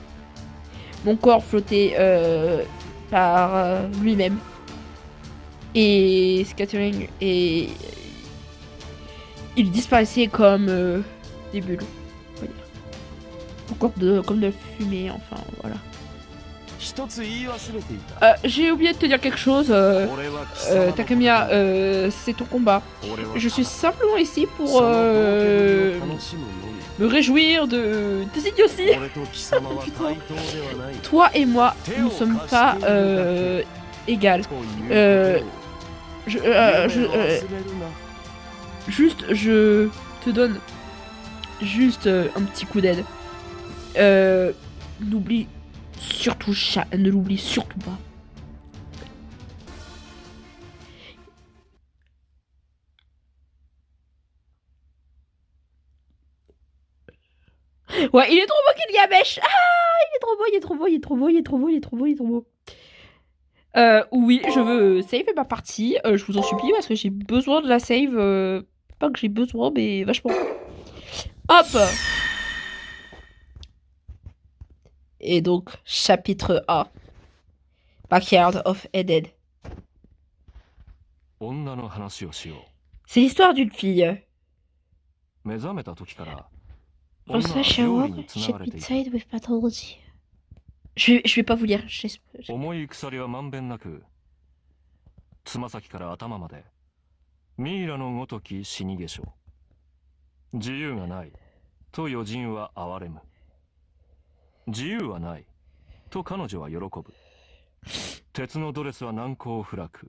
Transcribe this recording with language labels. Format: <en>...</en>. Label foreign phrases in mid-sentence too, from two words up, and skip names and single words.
<fr>Mon corps flottait par lui-même. Et scattering, et il disparaissait comme des bulles. Encore comme de la fumée, enfin voilà.</fr> <ja>一つ言い忘れていた。</ja> <fr>J'ai oublié de te dire quelque chose,</fr> <ja>俺は貴様の</ja> <fr>Takamiya, c'est ton combat.</fr> <ja>俺は</ja> <fr>Je suis simplement ici pour</fr> <ja>その冒険を楽しむのみ。</ja> <fr>me réjouir de tes idioties.</fr> <ja>俺と貴様は対等ではない。</ja> <fr>Toi et moi, nous ne sommes pas égales.</fr> <ja>ということを</ja> <fr>Je,</fr> <ja>夢を</ja> <fr>je,</fr> <ja>忘れるな。</ja> <fr>juste, je te donne juste un petit coup d'aide. N'oublie surtout, ne l'oublie surtout pas. Ouais, il est trop beau Gilgamesh. Ah, il est trop beau, il est trop beau, il est trop beau, il est trop beau, il est trop beau, il est trop beau. Oui, je veux save ma partie. Je vous en supplie parce que j'ai besoin de la save. Pas que j'ai besoin, mais vachement. Hop. Et donc, chapitre 1. Backyard of Eden.</fr> <ja>女の話をしよ</ja> <fr>C'est l'histoire d'une fille.</fr> <ja>う。目覚めた時から</ja> <fr>On</fr> <ja>女は</ja> <fr>se</fr> <ja>料理につながれていた。 inside with pathology.</ja> <fr>Je vais pas vous lire. Je-</fr> <ja>重い鎖はまんべんなく、つま先から頭まで、ミイラのごとき死に化粧。自由がない、と余人は哀れむ。自由はない、と彼女は喜ぶ。鉄のドレスは難攻不落。</ja>